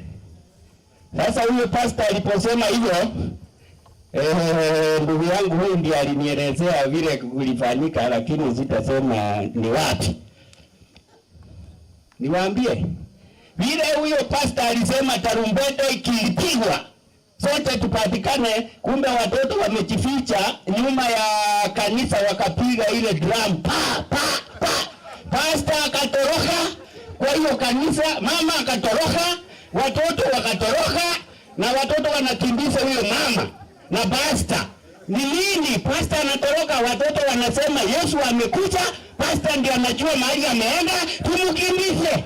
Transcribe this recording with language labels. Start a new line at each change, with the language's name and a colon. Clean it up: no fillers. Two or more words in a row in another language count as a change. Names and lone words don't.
Swahili: Sasa huyo pastor aliposema hivyo ndugu yangu huyu ndiye alinielezea vile kulifanyika, lakini sitasema ni wapi. Niwaambie vile huyo pastor alisema tarumbeta ikipigwa sote tupatikane, kumbe watoto wamejificha nyuma ya kanisa wakapiga ile drum pa pa pa. Pastor akatoroka kwa hiyo kanisa, mama akatoroka, watoto wakatoroka na watoto wanakimbiza huyo mama na pastor. Ni nini pastor anatoroka? Watoto wanasema Yesu amekuja, pastor ndiye anajua mahali ameenda, tumkimbize.